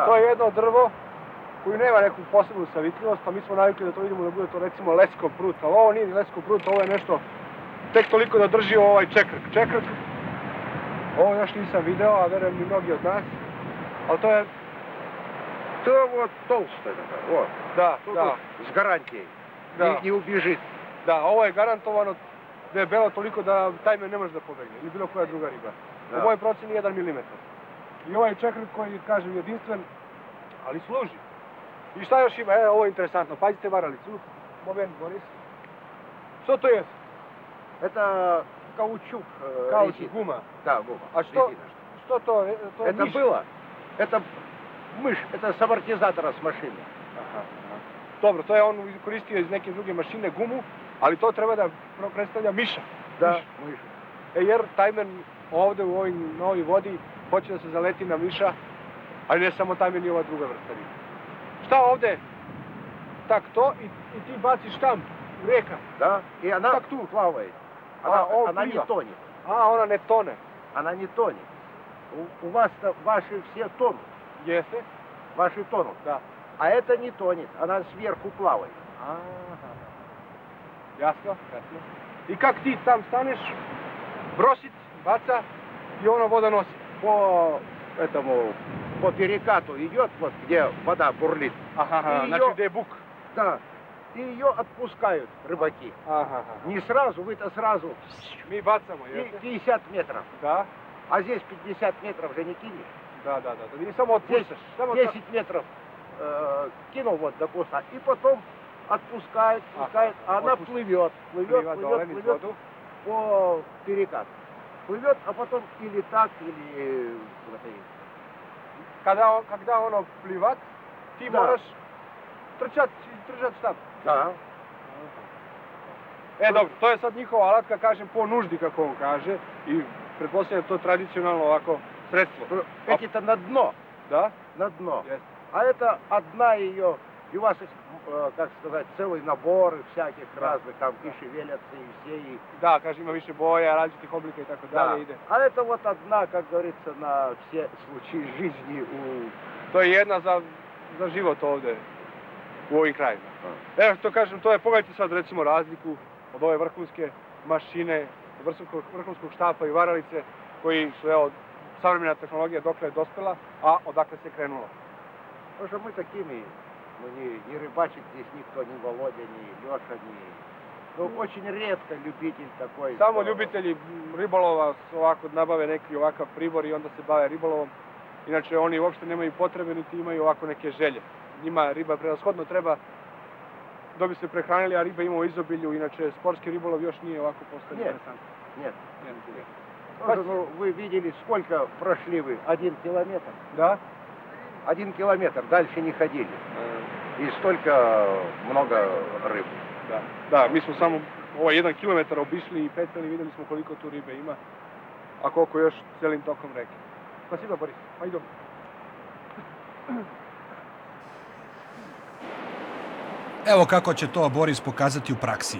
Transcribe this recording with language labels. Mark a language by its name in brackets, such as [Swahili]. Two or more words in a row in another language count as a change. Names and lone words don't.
[Serbian] To je jedno drvo koji nema neku posebnu savitljivost, pa mi smo navikli da to vidimo da bude to recimo leskov prut, ali ovo nije ni leskov prut, ovo je nešto tek toliko da drži ovaj čekrk. Ovo još nisam video, a verujem i mnogi od nas, ali to je... To je [Russian] вот толстое такое. Вот. [Serbian] Da, [Russian] Тут [Serbian] da, [Russian] вот с гарантией. Да. Не убежит. [Serbian] da, ovo je garantovano debelo toliko da tajmen ne može da pobegne, ili bilo koja druga riba. Da. U mojoj proceni 1 mm. I ovaj čekrk koji, kažem, jedinstven, ali služi. I šta još ima? Ovo je interesantno. Pazite varalicu. Moment, Boris. Što to je? [Russian] Это каучук. [Serbian] Kaučuk, [Russian] резина. [Serbian] guma. [Russian] Да, гума. [Serbian] A što, [Russian] резина. [Serbian] što to? To je [Russian] Это [Serbian] miš. [Russian] было. Это мышь. Это с амортизатора с машины. Aha. [Serbian] Dobro, to je on koristio iz neke druge mašine gumu, ali to treba da predstavlja miša. [Russian] Да, [Serbian] Miš. [Russian] мышь. [Serbian] Jer tajmen ovde u ovoj vodi hoće da se zaleti na miša, ali ne samo tajmen i ova druga vrsta riba. Šta ovde? Tak to i ti baciš tam, u reka. [Russian] Да. И она Как тут? плавает. он Она не плива. тонет. [Serbian] A, ona ne tone. [Russian] Она не тонет. У вас-то ваши все тонут. [Serbian] Jeste? [Russian] Ваши тонут. [Serbian] Da. [Russian] А это не тонет. Она сверху плавает. [Serbian] Aha. Jasno, jasno. I kak ti tam staneš, brosit, baca i ona voda nosi. [Russian] По перекату идет, вот где вода бурлит. Aha, [Serbian] I znači jo- gde je buk. [Russian] Да. И ее отпускают рыбаки. Aha. Не сразу, вы-то сразу. [Serbian] Mi bacamo, [Russian] И [Serbian] jeste? [Russian] 50 метров. [Serbian] Da, [Russian] А здесь 50 метров же не кинешь. [Serbian] da. Ti samo [Russian] Здесь [Serbian] otpuštaš. Samo [Russian] 10 метров кинул вот до куста. И потом отпускает, пускает. А она плывет, [Serbian] pliva dole niz [Russian] плывет [Serbian] vodu. [Russian] по перекату. Плывет, а потом или так, или вот и- [Serbian] Kada ono plivat, ti Da. moraš trčat i držat štab. [Russian] Да. [Serbian] Dobro, to je sad njihova alatka, kažem, po nuždi, kako on kaže, i pretpostavljam to tradicionalno ovako sredstvo. [Russian] Эти-то на дно. [Serbian] Da? [Russian] На дно. [Serbian] Jeste. [Russian] А это одна ее, и у вас, как сказать, целый набор всяких Да. разных, там и шевелятся, и все, и... [Serbian] Da, kaže, ima više boja, različitih oblika i tako dalje ide. [Russian] А это вот одна, как говорится, на все случаи жизни у... [Serbian] To je jedna za život ovde, u ovim krajima. Evo što kažem, to je, pogledajte sad recimo razliku od ove vrhunske mašine, vrhunskog štapa i varalice, koji su, evo, savremena tehnologija dokle je dospela, a odakle se krenulo. [Russian] Потому что мы такими, ну, не рыбачит здесь никто, ни Володя, ни Леша, ни... Ну, очень редко любитель такой. [Serbian] Samo [Russian] что- [Serbian] ljubitelji ribolova ovako nabave neki ovakav pribor i onda se bave ribolovom. Inače, oni uopšte nemaju potrebe, niti imaju ovako neke želje. Njima riba prevashodno treba da bi se prehranili, a riba ima u izobilju. Inače, sportski ribolov još nije ovako postao [Russian] Нет. [Serbian] interesantan. [Russian] Нет. Нет. Тоже, ну, вы видели, сколько прошли вы? 1 километр. [Serbian] Da? [Russian] 1 километр, дальше не ходили. И столько много рыб. [Serbian] Da, mi smo samo ovaj 1 kilometar obišli i pecali i videli smo koliko tu ribe ima, a koliko još celim tokom reke. Spasiba, Boris. Pa idemo. Evo kako će to Boris pokazati u praksi.